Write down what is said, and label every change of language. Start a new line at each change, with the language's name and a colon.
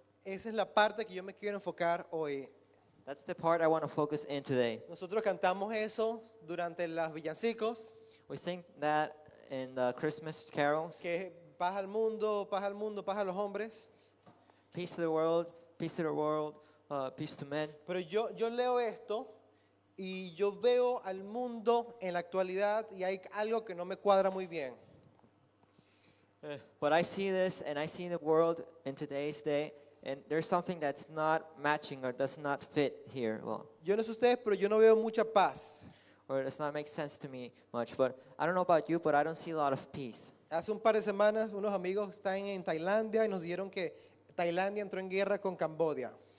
Spanish: Esa es la parte que yo me quiero enfocar hoy.
English: That's the part I want to focus in today.
Spanish: Nosotros cantamos eso durante los villancicos,
English: We sing that in the Christmas carols.
Spanish: que es paz al mundo, paz al mundo, paz a los hombres.
English: Peace to the world, peace to the world, peace to men.
Spanish: Pero yo leo esto y yo veo al mundo en la actualidad y hay algo que no me cuadra muy bien.
English: But I see this and I see the world in today's day, and there's something that's not matching or does not fit here. Well,
Spanish: Yo no sé ustedes, pero yo no veo mucha paz.
English: or it does not make sense to me much. But I don't know about you, but I don't see a lot of peace.
Spanish: Hace un par de semanas unos amigos están en Tailandia y nos dijeron que Tailandia entró en guerra con Camboya.